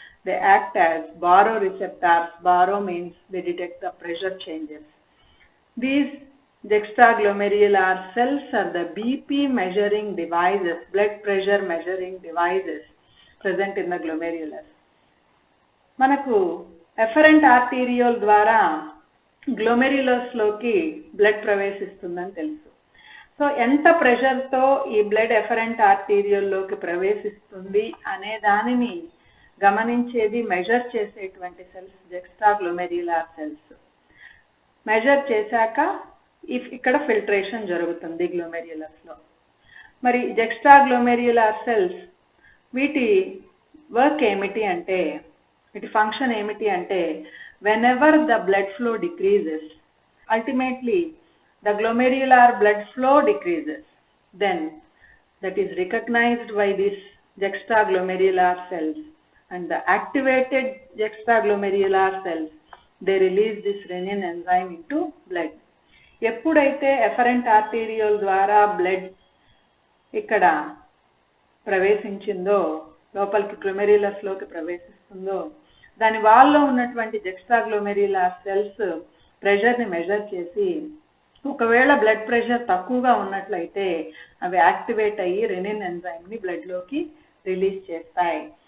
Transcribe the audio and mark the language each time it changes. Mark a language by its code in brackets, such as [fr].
[en] They act as baroreceptors. Baro means they detect the pressure changes. These juxtaglomerular cells are the BP measuring devices, blood pressure measuring devices present in the glomerulus. [te] మనకు efferent arteriole ద్వారా glomerulus లోకి blood ప్రవేశిస్తుందని తెలుసు. So ఎంత ప్రెషర్తో ఈ blood efferent ఆర్టీరియోల్లోకి ప్రవేశిస్తుంది అనే దానిని గమనించేది, measure చేసేటువంటి సెల్స్ juxtaglomerular cells. మెజర్ చేశాక ఇక్కడ ఫిల్ట్రేషన్ జరుగుతుంది గ్లోమెర్యులస్లో. మరి జెక్స్ట్రా గ్లోమెర్యులర్ సెల్స్ వీటి వర్క్ ఏమిటి అంటే, [en] వీటి ఫంక్షన్ ఏమిటి అంటే, whenever the blood flow decreases, ultimately the glomerular blood flow decreases, then that is recognized by these juxtaglomerular cells, and the activated juxtaglomerular cells, they release this renin enzyme into blood. [te] ఎప్పుడైతే efferent arterial ద్వారా blood ఇక్కడ ప్రవేశించిందో, లోపలికి గ్లోమెర్యులస్లోకి ప్రవేశిస్తుందో, దాని వాళ్ళలో ఉన్నటువంటి జెక్స్ట్రాగ్లోమెర్యులర్ cells ప్రెషర్ని measure చేసి ఒకవేళ blood pressure తక్కువగా ఉన్నట్లయితే అవి యాక్టివేట్ అయ్యి రెనిన్ ఎంజైమ్ని బ్లడ్లోకి రిలీజ్ చేస్తాయి.